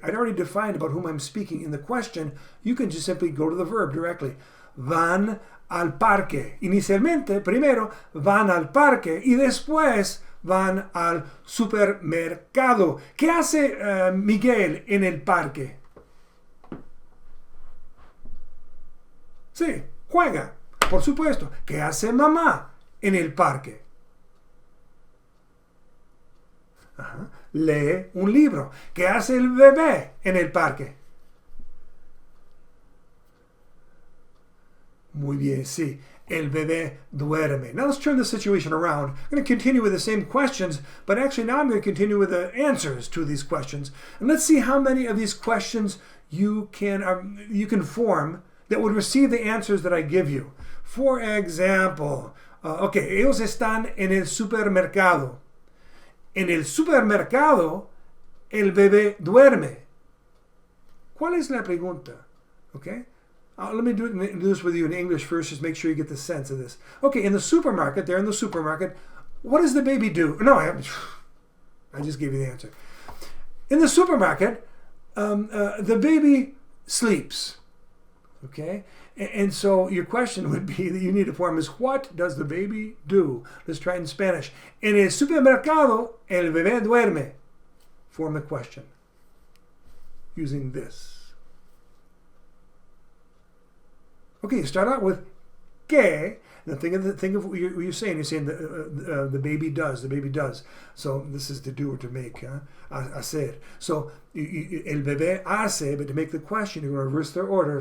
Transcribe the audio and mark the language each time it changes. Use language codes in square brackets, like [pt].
[en] I'd already defined about whom I'm speaking in the question. You can just simply go to the verb directly. [es] Van al parque. Inicialmente, primero, van al parque y después van al supermercado. ¿Qué hace Miguel en el parque? Sí, juega, por supuesto. ¿Qué hace mamá en el parque? Ajá. Lee un libro. ¿Qué hace el bebé en el parque? Muy bien, sí. El bebé duerme. [en] Now let's turn the situation around. I'm going to continue with the same questions, but actually now I'm going to continue with the answers to these questions. And let's see how many of these questions you can form that would receive the answers that I give you. For example, okay, [es] ellos están en el supermercado. En el supermercado, el bebé duerme. ¿Cuál es la pregunta? [en] Okay? Let me do this with you in English first, just make sure you get the sense of this. Okay, in the supermarket, they're in the supermarket. What does the baby do? No, I just gave you the answer. In the supermarket, the baby sleeps. Okay? And so your question would be that you need to form is, what does the baby do? Let's try it in Spanish. [es] En el supermercado, el bebé duerme. [en] Form the question using this. Okay, you start out with que. Now think of what you're saying. You're saying the baby does. The baby does. So this is to do or to make. Hacer. So [es] el bebé hace, [en] but to make the question, you're going to reverse their order.